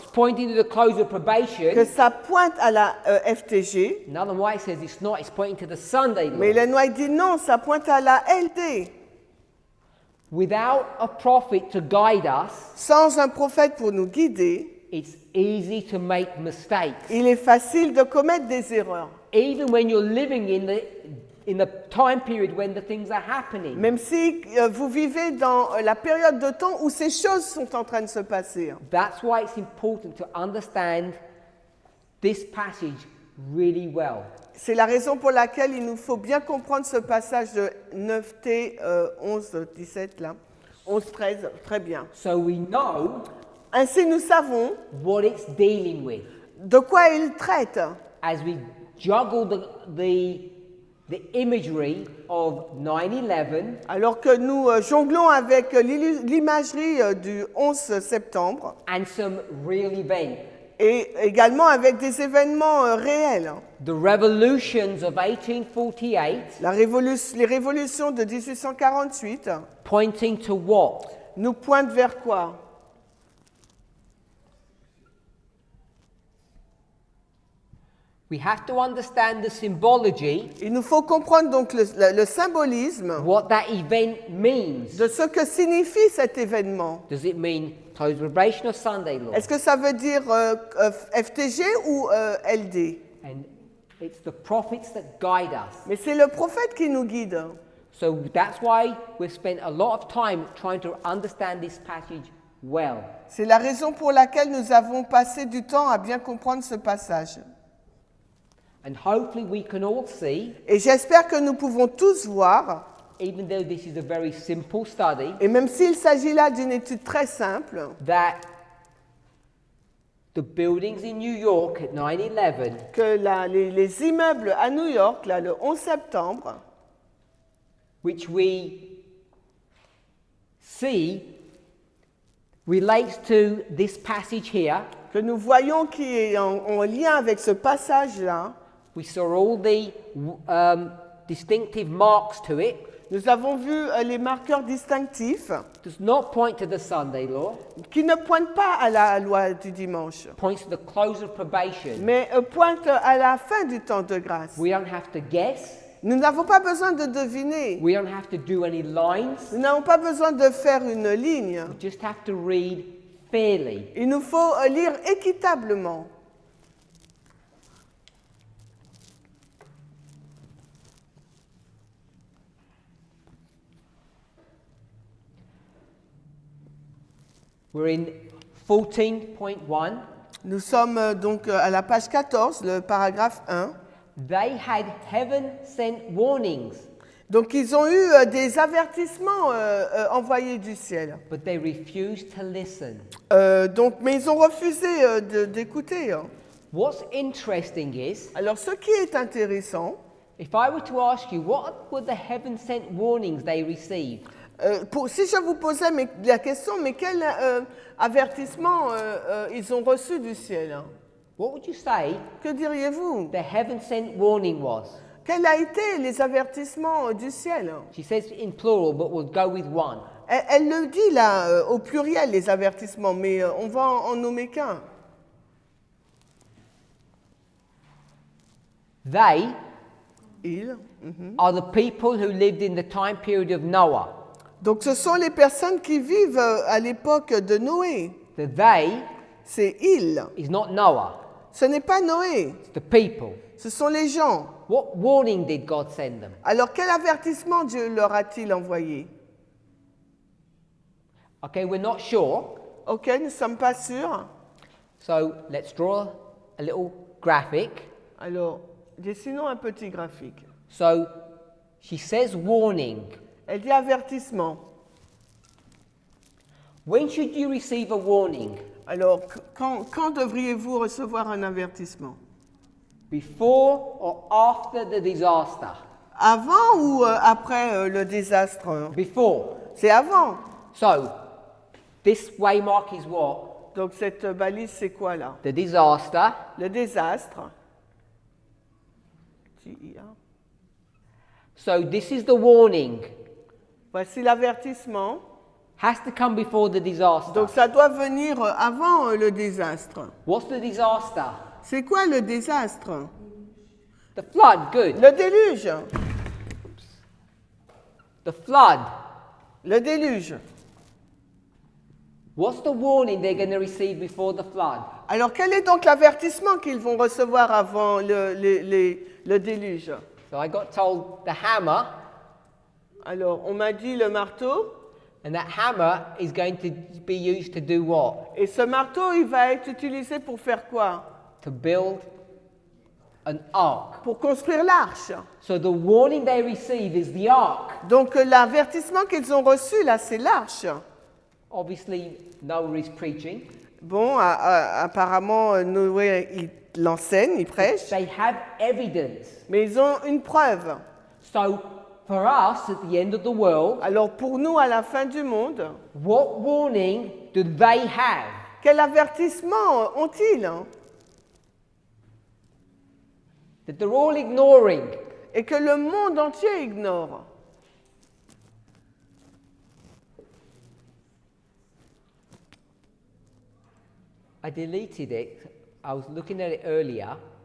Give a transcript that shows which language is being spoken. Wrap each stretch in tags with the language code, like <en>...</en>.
<en>pointing to the close of probation.</en> <fr>que ça pointe à la FTG,</fr> <en>Another White says it's not, it's pointing to the Sunday law.</en> <fr>mais Ellen White dit non, ça pointe à la LD.</fr> <en>Without a prophet to guide us,</en> <fr>Sans un prophète pour nous guider,</fr> <en>it's easy to make mistakes.</en> <fr>il est facile de commettre des erreurs.</fr> <en>Even when you're living in the time period when the things are happening.</en> <fr>Même si vous vivez dans la période de temps où ces choses sont en train de se passer.</fr> <en>That's why it's important to understand this passage really well.</en> <fr>C'est la raison pour laquelle il nous faut bien comprendre ce passage de 9T 11-17 là. 11-13, très bien.</fr> <en>So we know</en> <fr>Ainsi nous savons</fr> <en>what it's dealing with.</en> <fr>de quoi il traite.</fr> <en>As we juggle the imagery of 9/11</en> <fr>Alors que nous jonglons avec l'imagerie du 11 septembre</fr> <en>and some real events.</en> <fr>et également avec des événements réels.</fr> <en>The revolutions of 1848</en> <fr>Les révolutions de 1848</fr> <en>pointing to what?</en> <fr>nous pointent vers quoi?</fr> <en>We have to understand the symbology,</en> <fr>Il nous faut comprendre donc le symbolisme</fr> <en>what that event means.</en> <fr>de ce que signifie cet événement.</fr> <en>Does it mean close probation or Sunday law?</en> <fr>Est-ce que ça veut dire FTG ou LD?</fr> <en>And it's the prophets that guide us.</en> <fr>Mais c'est le prophète qui nous guide.</fr> <en>So that's why we've spent a lot of time trying to understand this passage well.</en> <fr>C'est la raison pour laquelle nous avons passé du temps à bien comprendre ce passage.</fr> <en>And hopefully we can all see,</en> <fr>Et j'espère que nous pouvons tous voir,</fr> <en>even though this is a very simple study,</en> <fr>et même s'il s'agit là d'une étude très simple,</fr> <en>that the buildings in New York at 9/11</en> <fr>que les immeubles à New York, là, le 11 septembre,</fr> <en>which we see relates to this passage here.</en> <fr>que nous voyons qui est en lien avec ce passage-là,</fr> <en>We saw all the distinctive marks to it.</en> <fr>Nous avons vu les marqueurs distinctifs</fr> <en>does not point to the Sunday law,</en> <fr>qui ne pointent pas à la loi du dimanche,</fr> <en>points to the close of probation.</en> <fr>mais pointent à la fin du temps de grâce.</fr> <en>We don't have to guess.</en> <fr>Nous n'avons pas besoin de deviner.</fr> <en>We don't have to do any lines.</en> <fr>Nous n'avons pas besoin de faire une ligne.</fr> <en>We just have to read fairly.</en> <fr>Il nous faut lire équitablement.</fr> <en>We're in 14.1.</en> <fr>Nous sommes donc à la page 14, le paragraphe 1.</fr> <en>They had heaven sent warnings,</en> <fr>Donc ils ont eu des avertissements envoyés du ciel.</fr> <en>but they refused to listen.</en> <fr>Mais ils ont refusé d'écouter. Hein.</fr> <en>What's interesting is,</en> <fr>Alors ce qui est intéressant,</fr> <en>if I were to ask you, what were the heaven sent warnings they received?</en> <fr>si je vous posais la question, mais quel avertissement ils ont reçu du ciel, hein?</fr> <en>What would you say</en> <fr>Que diriez-vous?</fr> <en>the heaven sent warning was?</en> <fr>Quels a été les avertissements du ciel?</fr> <en>She says in plural, but we'll go with one.</en> <fr>Elle le dit là au pluriel, les avertissements, mais on va en nommer qu'un.</fr> <en>They</en> <fr>Ils.</fr> <en>are the people who lived in the time period of Noah.</en> <fr>Donc ce sont les personnes qui vivent à l'époque de Noé.</fr> <en>The they</en> <fr>C'est ils.</fr> <en>is not Noah,</en> <fr>Ce n'est pas Noé,</fr> <en>it's the people.</en> <fr>ce sont les gens.</fr> <en>What warning did God send them?</en> <fr>Alors quel avertissement Dieu leur a-t-il envoyé?</fr> <en>Okay, we're not sure,</en> <fr>Ok, nous ne sommes pas sûrs.</fr> <en>so let's draw a little graphic.</en> <fr>Alors, dessinons un petit graphique.</fr> <en>So she says warning.</en> <fr>Elle dit avertissement.</fr> <en>When should you receive a warning?</en> <fr>Alors, quand devriez-vous recevoir un avertissement?</fr> <en>Before or after the disaster?</en> <fr>Avant ou après le désastre?</fr> <en>Before.</en> <fr>C'est avant.</fr> <en>So this waymark is what?</en> <fr>Donc cette balise, c'est quoi là?</fr> <en>The disaster.</en> <fr>Le désastre.</fr> <en>So this is the warning.</en> <fr>Voici l'avertissement.</fr> <en>Has to come before the disaster.</en> <fr>Donc ça doit venir avant le désastre.</fr> <en>What's the disaster?</en> <fr>C'est quoi le désastre?</fr> <en>The flood, good.</en> <fr>Le déluge.</fr> <en>The flood.</en> <fr>Le déluge.</fr> <en>What's the warning they're going to receive before the flood?</en> <fr>Alors quel est donc l'avertissement qu'ils vont recevoir avant le déluge?</fr> <en>So I got told the hammer,</en> <fr>Alors on m'a dit le marteau.</fr> <en>and that hammer is going to be used to do what?</en> <fr>Et ce marteau, il va être utilisé pour faire quoi?</fr> <en>To build an ark.</en> <fr>Pour construire l'arche.</fr> <en>So the warning they receive is the ark.</en> <fr>Donc l'avertissement qu'ils ont reçu là, c'est l'arche.</fr> <en>Obviously, Noah is preaching.</en> <fr>Bon, apparemment Noé il l'enseigne, il prêche,</fr> <en>They have evidence.</en> <fr>mais ils ont une preuve.</fr> <en>So for us at the end of the world,</en> <fr>Alors pour nous à la fin du monde,</fr> <en>what warning do they have?</en> <fr>quel avertissement ont-ils?</fr> <en>That they're all ignoring.</en> <fr>Et que le monde entier ignore.</fr> <en>I deleted it. I was looking at it earlier.</en>